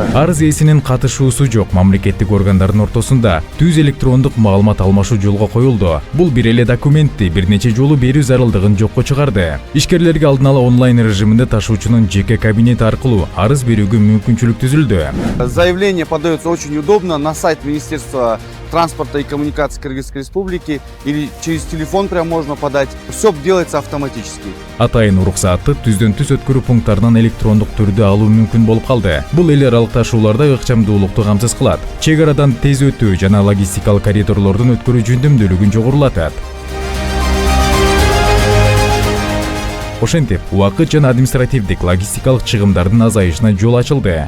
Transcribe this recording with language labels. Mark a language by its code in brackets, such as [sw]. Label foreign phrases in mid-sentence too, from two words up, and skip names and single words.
[ky] Арыз ээсинин катышуусу жок мамлекеттик органдардын ортосунда түз электрондук маалымат алмашуу жолго коюлду. Бул бир эле документти бир нече жолу берүү зарылдыгын жокко чыгарды. Ишкерлерге алдын ала онлайн режиминде ташуучунун жеке кабинети аркылуу арыз берүүгө мүмкүнчүлүк түзүлдү. [ru] Заявление подается очень удобно на сайт Министерства транспорта и коммуникаций Кыргызской Республики или через телефон прям можно подать. Все делается автоматически. [ky] Атайын уруксаатты түздөн түз өткөрүү пункттарынан электрондук түрдө алуу мүмкүн болуп калды. Бул эл аралык ташууларда ыкчамдуулукту камсыз кылат. Чек арадан тез өтүү жана логистикалык коридорлордун өткөрүү жөндөмдүүлүгүн жогорулатат. Ошентип, убакыт жана административдик логистикалык чыгымдардын азайышына жол ачылды.